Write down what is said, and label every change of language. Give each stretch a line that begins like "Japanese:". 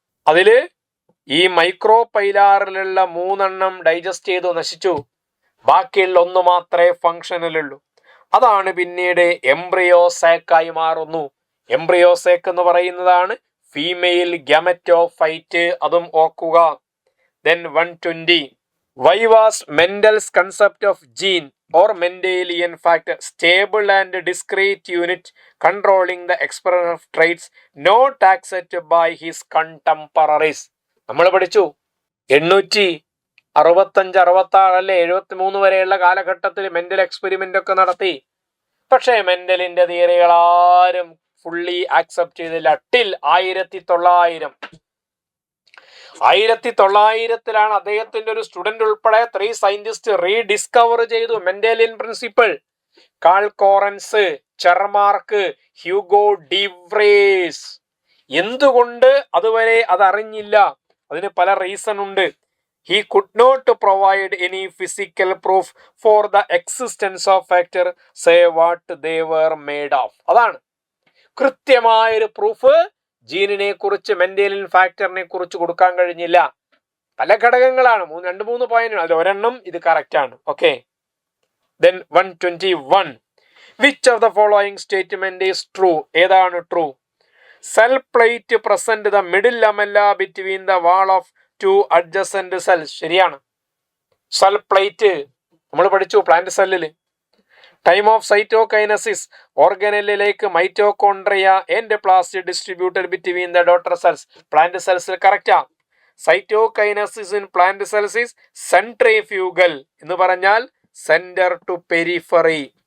Malayalam: അതില് ഈ micro പൈലാറിലുള്ള 3 digest ചെയ്തു, നശിച്ചു. ബാക്കിയുള്ള 1 മാത്രമേ ഫങ്ഷനിലുള്ളൂ. അതാണ് പിന്നീട് എംബ്രിയോസാക്കായി മാറുന്നു. എംബ്രിയോസാക്ക് എന്ന് പറയുന്നതാണ് ഫീമെയിൽ ഗാമറ്റോഫൈറ്റ്. അതും ഓർക്കുക.
English: Then 120. Why was Mendel's concept of gene or Mendelian factor, stable and discrete unit controlling the expression of traits, not accepted by his contemporaries?
Malayalam: നമ്മൾ പഠിച്ചു 865, 66 അല്ലെ 73 വരെയുള്ള കാലഘട്ടത്തിൽ മെന്റൽ എക്സ്പെരിമെന്റ് ഒക്കെ നടത്തി. പക്ഷേ മെന്റലിന്റെ തിയറികൾ ആരും ഫുള്ളി ആക്സെപ്റ്റ് ചെയ്തില്ല. ടിൽ 1900-ലാണ് അദ്ദേഹത്തിന്റെ ഒരു സ്റ്റുഡന്റ് ഉൾപ്പെടെ 3 സയന്റിസ്റ്റ് റീഡിസ്കവർ ചെയ്തു മെന്റലിയൻ പ്രിൻസിപ്പിൾ. Call Correns, ചെർമാർക്ക്, Hugo ഡിവ്രേസ്. എന്തുകൊണ്ട് അതുവരെ അതറിഞ്ഞില്ല? അതിന് പല റീസൺ ഉണ്ട്.
English: He could not provide any physical proof for the existence of factor, say what they were made of.
Malayalam: അതാണ് കൃത്യമായൊരു പ്രൂഫ് ജീനിനെ കുറിച്ച്, മെന്റലിയൻ ഫാക്ടറിനെ കുറിച്ച് കൊടുക്കാൻ കഴിഞ്ഞില്ല. പല ഘടകങ്ങളാണ്, 2-3 പോയിന്റ്. അതിൽ ഒരെണ്ണം ഇത് കറക്റ്റ് ആണ്. Okay.
English: Then 121. Which of the following statement is true?
Malayalam: ഏതാണ് true?
English: Cell plate present the middle lamella between the wall of 2 adjacent cells.
Malayalam: ശരിയാണ്.
English: cell plate
Malayalam: നമ്മൾ പഠിച്ചു
English: Plant സെല്ലിൽ. Time of cytokinesis, ഓർഗനലിലേക്ക് mitochondria and plast distributed between the daughter cells. Plant സെൽസിൽ കറക്റ്റാ. Cytokinesis in plant cells is centrifugal
Malayalam: എന്ന് പറഞ്ഞാൽ
English: Centre to periphery.